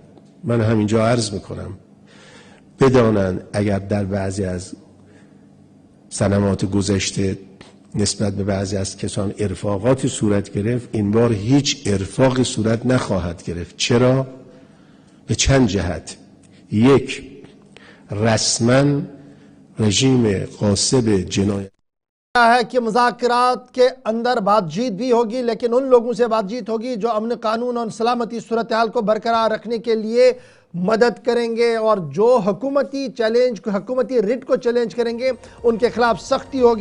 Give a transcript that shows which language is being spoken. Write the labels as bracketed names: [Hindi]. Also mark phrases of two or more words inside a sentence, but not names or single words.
[Persian] من همینجا عرض میکنم بدانن اگر در بعضی از سنوات گذشته نسبت به بعضی از کسان ارفاقاتی صورت گرفت، این بار هیچ ارفاقی صورت نخواهد گرفت. چرا؟ به چند جهت. یک، رسما رژیم غاصب جنایت [Urdu] ہے کہ مذاکرات کے اندر بات چیت بھی ہوگی، لیکن ان لوگوں سے بات چیت ہوگی جو امن قانون اور سلامتی صورتحال کو برقرار رکھنے کے لیے مدد کریں گے، اور جو حکومتی رٹ کو چیلنج کریں گے ان کے خلاف سختی ہوگی۔